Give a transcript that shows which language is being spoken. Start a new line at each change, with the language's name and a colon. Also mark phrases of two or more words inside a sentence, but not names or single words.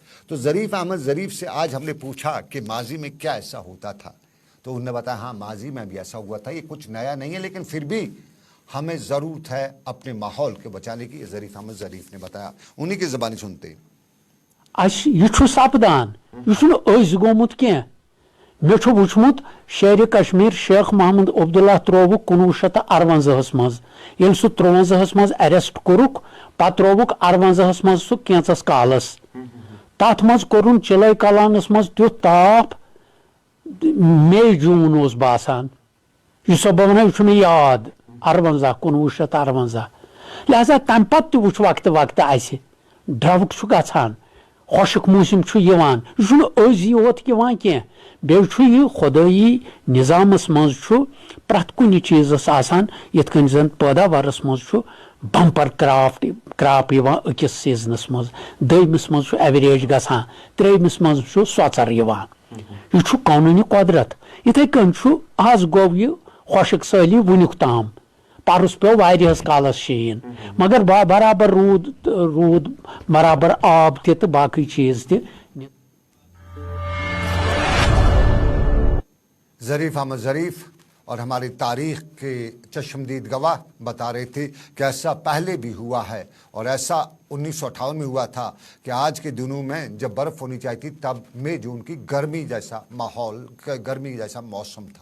Urdu: تو ظریف احمد ظریف سے آج ہم نے پوچھا کہ ماضی میں کیا ایسا ہوتا تھا, تو انہوں نے بتایا ہاں ماضی میں بھی ایسا ہوا تھا, یہ کچھ نیا نہیں ہے, لیکن پھر بھی ہمیں ضرورت ہے اپنے ماحول کے بچانے کی. ظریف احمد ظریف نے بتایا, انہی کی زبانی سنتے ہیں.
Kashmiri: یہ سپدان یہ گومت کی مے وچمت شیر کشمیر شیخ محمد عبداللہ تروک 1958 مز, یل سہ 53 مز اریسٹ کورک, پتہ تروک 58 مز سہ کینچس کالس, تات مز کورن چلے کلانس مز تیت تاپ مئی جون اس باسان, یہ سب بہ ونان یہ مے یاد 1958. لہذا تمہ پتہ وچھ وقت وقت اس ڈرٛوُک چھُ گژھان, خۄشک موسم چھُ یِوان, یہ چھُنہٕ أزی یوت یِوان کینٛہہ, بیٚیہِ چھُ یہِ خۄدٲیی نظامس منٛز چھُ پرٛٮ۪تھ کُنہِ چیٖزس آسان یِتھ کٔنۍ زن پٲداوارس منٛز چھُ بمپر کراپ یِوان أکِس سیٖزنس منٛز, دوٚیمِس منٛز چھُ ایوریج گژھان, ترٛیٚیمِس منٛز چھُ سۄژر یِوان. یہ چھُ قونوٗنی قۄدرت. یِتھے کٔنۍ چھُ آز گوٚو یہِ خۄشک سٲلی وُنیُک تام, پرُس پیو واریاہس کالس شیٖن, مگر برابر روٗد برابر آب تہِ تہٕ باقٕے چیٖز تہِ.
Urdu: ظریف احمد ظریف اور ہماری تاریخ کے چشمدید گواہ بتا رہے تھے کہ ایسا پہلے بھی ہوا ہے, اور ایسا 1958 میں ہوا تھا کہ آج کے دنوں میں جب برف ہونی چاہیے تھی تب مئی جون کی گرمی جیسا ماحول, گرمی جیسا موسم تھا.